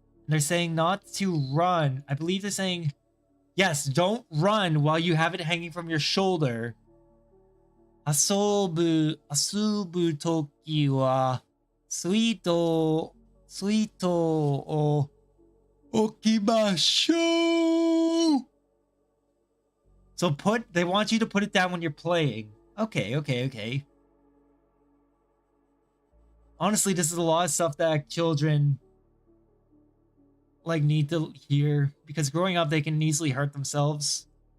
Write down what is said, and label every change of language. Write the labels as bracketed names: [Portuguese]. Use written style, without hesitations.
[English] They're saying not to run. I believe they're saying, yes, don't run while you have it hanging from your shoulder. [Japanese] 遊ぶときはスイートを置きましょう。 [English] So they want you to put it down when you're playing. Okay. Honestly, this is a lot of stuff that children like need to hear because growing up they can easily hurt themselves.